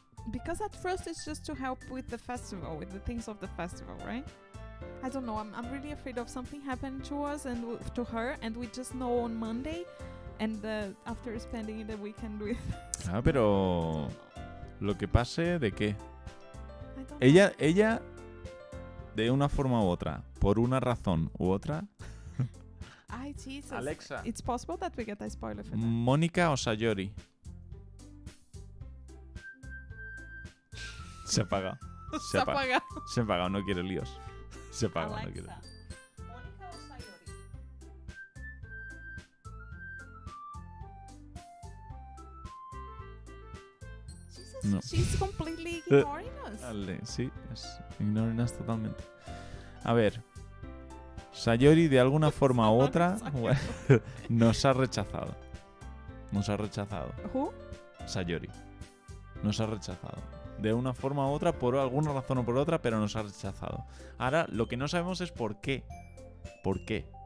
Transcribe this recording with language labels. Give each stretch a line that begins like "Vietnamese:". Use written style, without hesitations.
English: Because at first it's just to help with the festival, with the things of the festival, right? I don't know. I'm really afraid of something happening to us and to her, and we just know on Monday, and after spending the weekend with.
Spanish: Ah, pero lo que pase de qué.
English: I don't know.
Spanish: Ella de una forma u otra, por una razón u otra. Ay, Jesus. Alexa.
English: It's possible that we get a spoiler for that.
Spanish: Mónica o Sayori. Se apaga. Se apaga. Se apaga, no quiere líos. Se apaga, no quiere. ¿Mónica o Sayori?
English: Jesus, No. she's completely ignoring us.
Spanish: Vale, sí, ignorenas totalmente. A ver, Sayori de alguna forma u otra bueno, nos ha rechazado. Nos ha rechazado.
English: Who?
Spanish: Sayori. Nos ha rechazado. De una forma u otra, por alguna razón o por otra, pero nos ha rechazado. Ahora, lo que no sabemos es por qué. ¿Por qué?